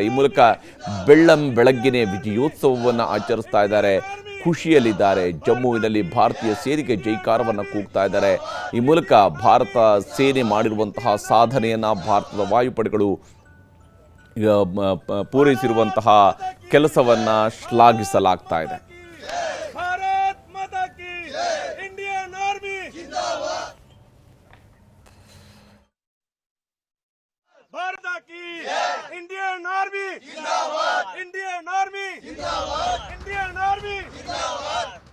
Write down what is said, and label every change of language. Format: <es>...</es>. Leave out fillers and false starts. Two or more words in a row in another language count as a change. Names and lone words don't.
<kn>ಈ ಮೂಲಕ ಬೆಳಗ್ಗೆನೇ ವಿಜಯೋತ್ಸವವನ್ನು ಆಚರಿಸ್ತಾ ಇದ್ದಾರೆ, ಖುಷಿಯಲ್ಲಿದ್ದಾರೆ. ಜಮ್ಮುವಿನಲ್ಲಿ ಭಾರತೀಯ ಸೇನೆಗೆ ಜೈಕಾರವನ್ನು ಕೂಗ್ತಾ ಇದ್ದಾರೆ. ಈ ಮೂಲಕ ಭಾರತ ಸೇನೆ ಮಾಡಿರುವಂತಹ ಸಾಧನೆಯನ್ನು ಭಾರತದ ವಾಯುಪಡೆಗಳು ಪೂರೈಸಿರುವಂತಹ ಕೆಲಸವನ್ನು ಶ್ಲಾಘಿಸಲಾಗ್ತಾ ಇದೆ.</kn> <hi>इंडियन आर्मी जिंदाबाद, इंडियन आर्मी जिंदाबाद, इंडियन आर्मी जिंदाबाद।</hi>